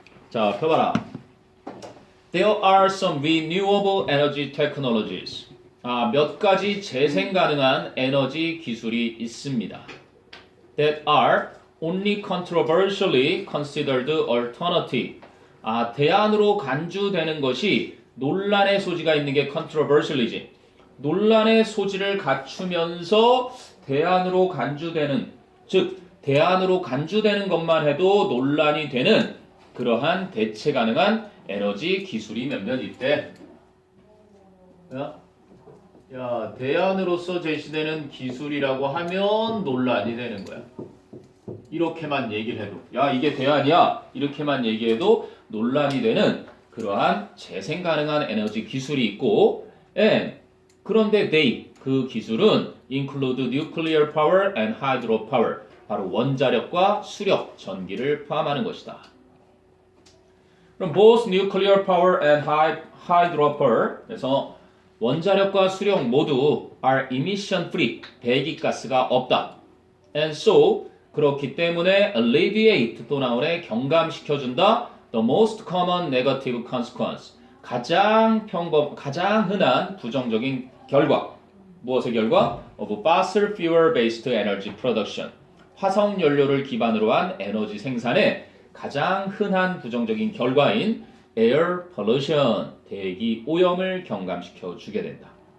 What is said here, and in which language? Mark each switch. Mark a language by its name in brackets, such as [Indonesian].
[Korean] 자, 펴봐라. [English] There are some renewable energy technologies. [Korean] 몇 가지 재생 가능한 에너지 기술이 있습니다. [English] That are only controversially considered alternative. [Korean] 대안으로 간주되는 것이 논란의 소지가 있는 게 controversial이지. 논란의 소지를 갖추면서 대안으로 간주되는, 즉 대안으로 간주되는 것만 해도 논란이 되는 그러한 대체 가능한 에너지 기술이 몇몇 있대. 대안으로서 제시되는 기술이라고 하면 논란이 되는 거야. 이렇게만 얘기를 해도 이게 대안이야 이렇게만 얘기해도 논란이 되는 그러한 재생 가능한 에너지 기술이 있고 그런데 그 기술은 [English] include nuclear power and hydro power [Korean] 바로 원자력과 수력, 전기를 포함하는 것이다. [English] 그럼 both nuclear power and hydro power [Korean] 그래서 원자력과 수력 모두 [English] are emission free [Korean] 배기가스가 없다. [English] And so [Korean] 그렇기 때문에 alleviate 또 나오네 경감시켜준다. [English] The most common negative consequence [Korean] 가장 흔한 부정적인 결과 무엇의 결과? [English] Of fossil fuel based energy production [Korean] 화석 연료를 기반으로 한 에너지 생산의 가장 흔한 부정적인 결과인 [English] air pollution [Korean] 대기 오염을 경감시켜 주게 된다.